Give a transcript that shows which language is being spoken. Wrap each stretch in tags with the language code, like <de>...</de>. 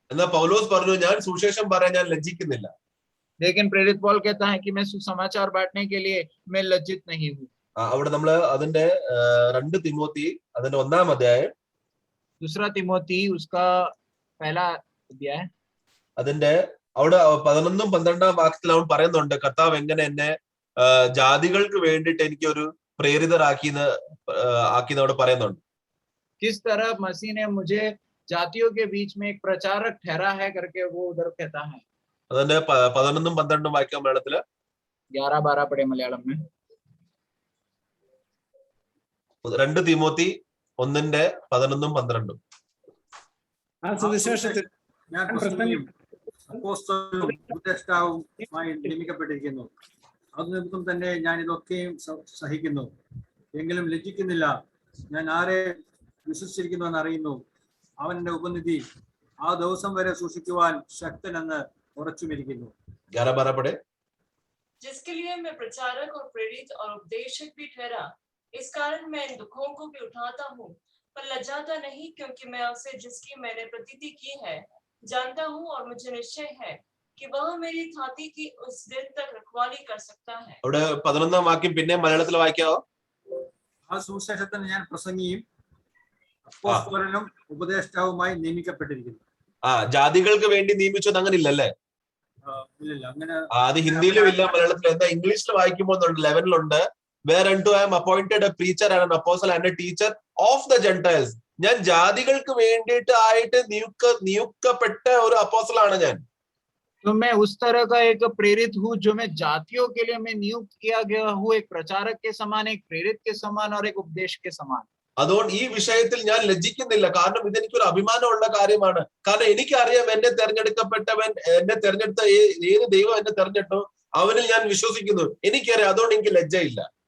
<ml>എന്നാൽ പൗലോസ് പറഞ്ഞു, ഞാൻ സുവിശേഷം പറയാൻ ഞാൻ ലജ്ജിക്കുന്നില്ല.</ml> <hi>लेकिन प्रेरित पौल कहता है कि मैं सुसमाचार बांटने के लिए मैं लज्जित नहीं हूँ।</hi> <ml>അവിടെ നമ്മള് അതിന്റെ 2 തിമോത്തി അതിന്റെ 1-ാം അധ്യായം,</ml> <hi>दूसरा तिमोथी उसका पहला अध्याय,</hi> <ml>അതിന്റെ അവിടെ 11-ഉം 12-ാം വാക്യത്തിൽ അവൻ പറയുന്നുണ്ട് കർത്താവ് എങ്ങനെ എന്നെ ജാതികൾക്ക് വേണ്ടിയിട്ട് എനിക്ക് ഒരു പ്രേരിതരാക്കിന്ന് അവിടെ പറയുന്നുണ്ട്.</ml> <hi>किस तरह मसीह ने मुझे जातियों के बीच में एक प्रचारक ठहरा है करके वो उधर कहता है।</hi> <ml>അതിന്റെ 11-ഉം 12-ഉം വാക്യം മലയാളത്തില്</ml> <hi>11-12 पढ़े मलयालम में।</hi> <ml>2 തിമോത്തി 1-ന്റെ 11-ഉം 12-ഉം. ആ സുവിശേഷത്തിൽ ഞാൻ പ്രസംഗിയും അപ്പോസ്തലനും ഉപദേഷ്ടാവുമായി നിയമിക്കപ്പെട്ടിരിക്കുന്നു. അത് നിമിത്തം തന്നെ ഞാൻ ഇതൊക്കെയും സഹിക്കുന്നു. എങ്കിലും ലജ്ജിക്കുന്നില്ല. ഞാൻ ആരെ വിശ്വസിച്ചിരിക്കുന്നുവെന്ന് അറിയുന്നു. അവന്റെ ഉപനിധി ആ ദിവസം വരെ സൂക്ഷിക്കുവാൻ ശക്തനെന്ന് ഉറച്ചുമിരിക്കുന്നു.</ml> <hi>11-12 पढ़े। जिसके लिए मैं प्रचारक और प्रेरित और उपदेशक भी ठहरा, इस कारण मैं इन दुखों को भी उठाता हूँ, पर लज्जाता नहीं, क्योंकि मैं उसे जिसकी मैंने प्रतीति की है जानता हूँ, और मुझे निश्चय है कि वह मेरी छाती की उस दिन तक रखवाली कर सकता है।</hi> <ml>അവിടെ 11-ാം വാക്യം പിന്നെ മലയാളത്തിൽ വായിക്കാവോ? ആ സുവിശേഷത്തിന് ഞാൻ പ്രസംഗിയും അപ്പോസ്തലനും ഉപദേഷ്ടാവുമായി നിയമിക്കപ്പെട്ടിരിക്കുന്നു. ജാതികൾക്ക് വേണ്ടി നിയമിച്ചത് അങ്ങനെ ഇല്ലല്ലേ? ഇല്ല, അങ്ങനെ അത് ഹിന്ദിയിലും ഇല്ല, മലയാളത്തിലും. എന്താ ഇംഗ്ലീഷിൽ വായിക്കുമ്പോൾ 11-ലുണ്ട്,</ml> <en>whereunto I am appointed a preacher and an apostle and a teacher of the Gentiles.</en> <ml>ഞാൻ ജാതികൾക്ക് വേണ്ടിയിട്ട് ആയിട്ട് നിയുക്തപ്പെട്ട ഒരു അപ്പോസ്റ്റലാണ് ഞാൻ.</ml> <hi>तो मैं उस तरह का एक प्रेरित हूँ जो मैं जातियों के लिए मैं नियुक्त किया गया हूँ, एक प्रचारक के समान, एक प्रेरित के समान और एक उपदेश के समान।</hi> <ml>അതുകൊണ്ട് ഈ വിഷയത്തിൽ ഞാൻ ലജ്ജിക്കുന്നില്ല, കാരണം ഇതെനിക്കൊരു അഭിമാനമുള്ള കാര്യമാണ്. കാരണം എനിക്കറിയാം എന്നെ തെരഞ്ഞെടുക്കപ്പെട്ടവൻ, എന്നെ തെരഞ്ഞെടുത്ത ഏത് ദൈവം എന്നെ തെരഞ്ഞെടുത്തോ അവനിൽ ഞാൻ വിശ്വസിക്കുന്നു. എനിക്കറിയാം, അതുകൊണ്ട് എനിക്ക് ലജ്ജയില്ല.</ml>